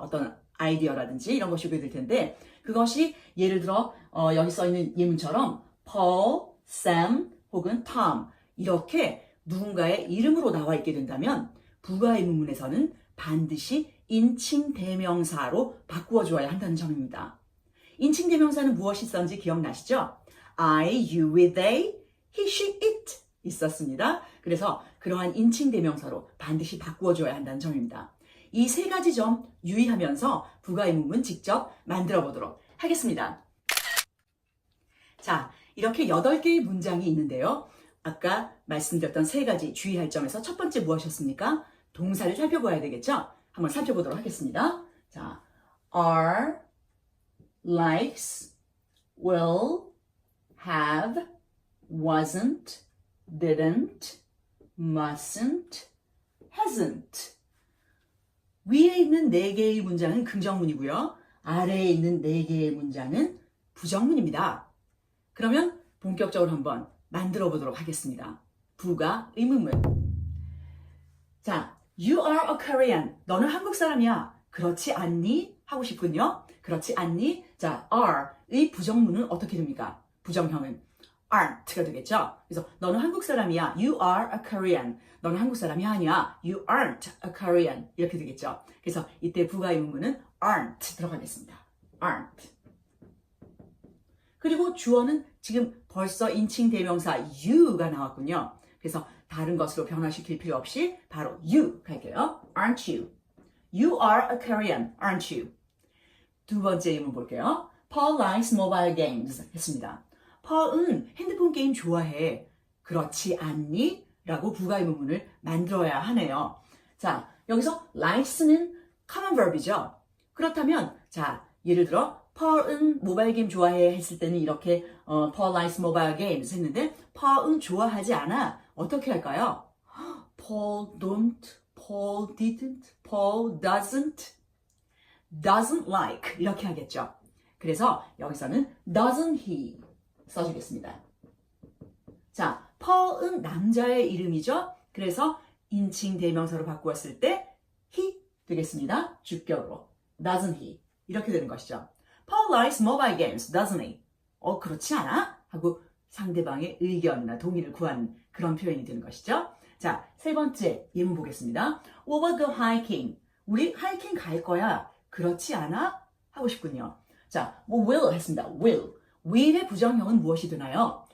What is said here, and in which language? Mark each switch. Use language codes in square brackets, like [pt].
[ko] 어떤 아이디어라든지 이런 것이 오게 될 텐데, 그것이 예를 들어 여기 써 있는 예문처럼 Paul, Sam 혹은 Tom 이렇게 누군가의 이름으로 나와 있게 된다면 부가의문문에서는 반드시 인칭대명사로 바꾸어 주어야 한다는 점입니다. 인칭대명사는 무엇이 있었는지 기억나시죠? [en] I, you, we, they, he, she, it [ko] 있었습니다. 그래서 그러한 인칭대명사로 반드시 바꾸어 줘야 한다는 점입니다. 이 세 가지 점 유의하면서 부가의문문 직접 만들어 보도록 하겠습니다. 자, 이렇게 8개의 문장이 있는데요. 아까 말씀드렸던 세 가지 주의할 점에서 첫 번째 무엇이었습니까? 동사를 살펴봐야 되겠죠? 한번 살펴보도록 하겠습니다. [en] 자, are, likes, will, have, wasn't, didn't, mustn't, hasn't. [ko] 위에 있는 4개의 문장은 긍정문이고요. 아래에 있는 4개의 문장은 부정문입니다. 그러면 본격적으로 한번 만들어 보도록 하겠습니다. 부가의문문. 자, [en] you are a Korean. [ko] 너는 한국 사람이야. 그렇지 않니? 하고 싶군요. 그렇지 않니? 자, are의 부정문은 어떻게 됩니까? 부정형은 aren't가 되겠죠. 그래서 너는 한국 사람이야. [en] You are a Korean. [ko] 너는 한국 사람이 아니야. [en] You aren't a Korean. [ko] 이렇게 되겠죠. 그래서 이때 부가의문문은 aren't 들어가겠습니다. [en] aren't. [ko] 그리고 주어는 지금 벌써 인칭대명사 you가 나왔군요. 그래서 다른 것으로 변화시킬 필요 없이 바로 you 갈게요. [en] Aren't you? You are a Korean, aren't you? [ko] 두 번째 의문 볼게요. [en] Paul likes mobile games [ko] 했습니다. Paul은 핸드폰 게임 좋아해. 그렇지 않니? 라고 부가의문문을 만들어야 하네요. 자, 여기서 likes는 common verb이죠. 그렇다면 자, 예를 들어 Paul은 모바일 게임 좋아해 했을 때는 이렇게 [en] Paul likes mobile games [ko] 했는데 Paul은 좋아하지 않아. 어떻게 할까요? [en] Paul don't, Paul didn't, Paul doesn't, doesn't like [ko] 이렇게 하겠죠. 그래서 여기서는 [en] doesn't he [ko] 써주겠습니다. 자, Paul은 남자의 이름이죠. 그래서 인칭 대명사로 바꾸었을 때 he 되겠습니다. 주격으로 [en] doesn't he [ko] 이렇게 되는 것이죠. [en] Paul likes mobile games, doesn't he? [ko] 그렇지 않아? 하고 상대방의 의견이나 동의를 구하는 그런 표현이 되는 것이죠. 자, 세 번째 예문 보겠습니다. [en] We will go hiking. [ko] 우리 하이킹 갈 거야. 그렇지 않아? 하고 싶군요. 자, 뭐 will 했습니다. will의 부정형은 무엇이 되나요?